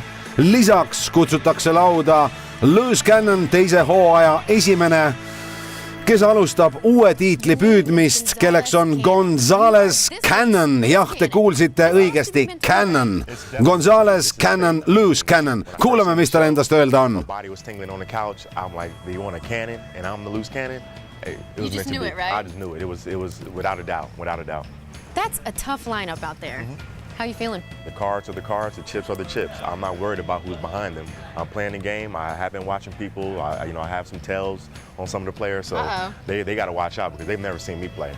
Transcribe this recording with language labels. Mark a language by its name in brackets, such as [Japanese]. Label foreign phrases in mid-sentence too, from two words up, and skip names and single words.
[Estonian] Lisaks kutsutakse lauda Loose Cannon, teise hooaja esimene, kes alustab uue tiitli püüdmist, kelleks on Gonzales Cannon. Jah, te kuulsite õigesti, Cannon. Gonzales Cannon, Loose Cannon. Kuulame, mis tal endast öelda on. [English] You just knew it, right? I just knew it. It was without a doubt. That's a tough lineup out there. How you feeling? The cards are the cards, the chips are the chips. I'm not worried about who's behind them. I'm playing the game. I have been watching people. I have some tells on some of the players, so they got to watch out because they've never seen me play.